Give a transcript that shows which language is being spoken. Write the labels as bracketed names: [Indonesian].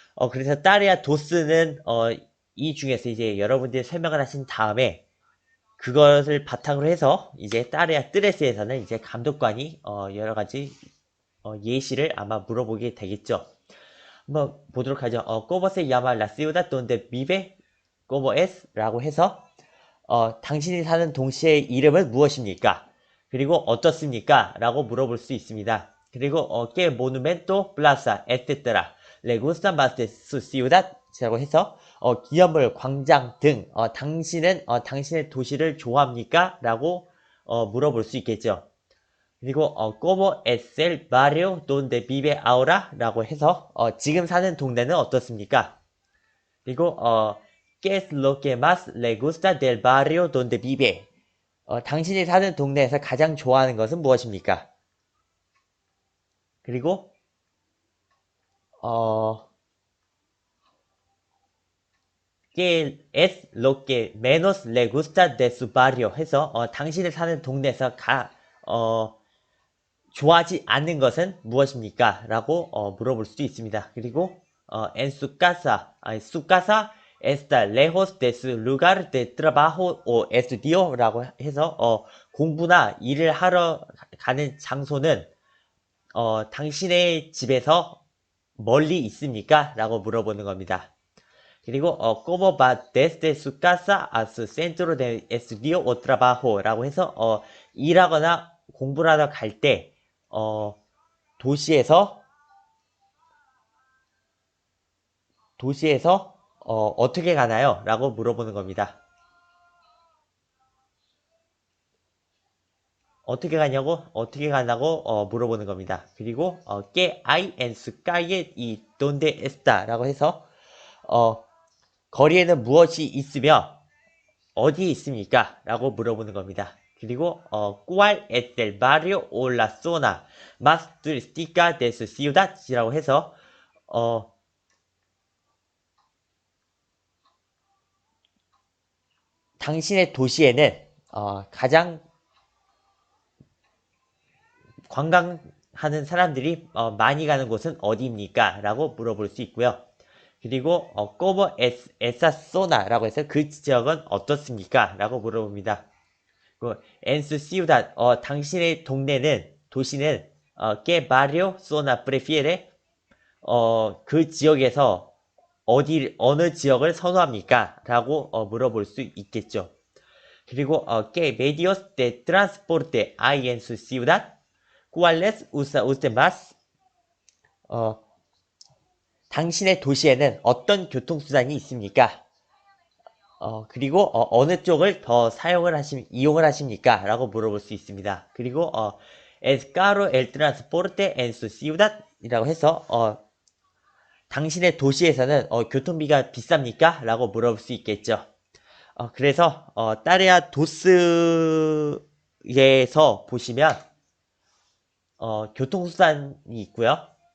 [Korean] 그래서 따레아 도스는 이 중에서 이제 여러분들이 설명을 하신 다음에 그것을 바탕으로 해서 이제 따레아 뜨레스에서는 이제 감독관이 여러 가지 예시를 아마 물어보게 되겠죠. 한번 보도록 하죠. [Spanish] ¿Cómo se llama la ciudad donde vive? ¿Cómo es? [Korean] 라고 해서 당신이 사는 동시의 이름은 무엇입니까? 그리고 어떻습니까? 라고 물어볼 수 있습니다. 그리고 [Spanish] ¿Qué monumento, plaza, etc. le gusta más de su ciudad? [Korean] 라고 해서 기념물, 광장 등 당신은 당신의 도시를 좋아합니까? 라고 물어볼 수 있겠죠. 그리고 [Spanish] ¿Cómo es el barrio donde vive ahora? [Korean] 라고 해서 지금 사는 동네는 어떻습니까? 그리고 [Spanish] ¿Qué es lo que más le gusta del barrio donde vive? [Korean] 당신이 사는 동네에서 가장 좋아하는 것은 무엇입니까? 그리고 어, [Spanish] que es lo que menos le gusta de su barrio [Korean] 해서 당신을 사는 동네에서 좋아하지 않는 것은 무엇입니까? 라고 물어볼 수도 있습니다. 그리고 [Spanish] en su casa está lejos de su lugar de trabajo o estudio [Korean] 라고 해서 공부나 일을 하러 가는 장소는 당신의 집에서 멀리 있습니까? 라고 물어보는 겁니다. 그리고 [Spanish] como va desde su casa a su centro de estudio o trabajo [Korean] 라고 해서 일하거나 공부를 하러 갈 때 도시에서 어떻게 가나요? 라고 물어보는 겁니다. 어떻게 가냐고 물어보는 겁니다. 그리고 [Spanish] que hay en su calle y donde está [Korean] 라고 해서 거리에는 무엇이 있으며 어디에 있습니까? 라고 물어보는 겁니다. 그리고 [Spanish] ¿cuál es el barrio o la zona más turística de su ciudad? [Korean] 이라고 해서 당신의 도시에는 가장 관광하는 사람들이 많이 가는 곳은 어디입니까? 라고 물어볼 수 있고요. 그리고 [Spanish] ¿cómo es esa zona? [Korean] 라고 해서 그 지역은 어떻습니까? 라고 물어봅니다. [Spanish] en su ciudad, [Korean] 당신의 도시는 [Spanish] ¿qué barrio zona prefiere? [Korean] 그 지역에서 어느 지역을 선호합니까? 라고 물어볼 수 있겠죠. [Spanish] 그리고 ¿qué medios de transporte hay en su ciudad? ¿Cuáles usa usted más? [Korean] 당신의 도시에는 어떤 교통수단이 있습니까? 그리고 어느 쪽을 더 이용을 하십니까? 라고 물어볼 수 있습니다. [Spanish] 그리고 ¿Es caro el transporte en su ciudad? [Korean] 이라고 해서 당신의 도시에서는 교통비가 비쌉니까? 라고 물어볼 수 있겠죠. 그래서 따레아 도스에서 보시면 교통수단이 있고요.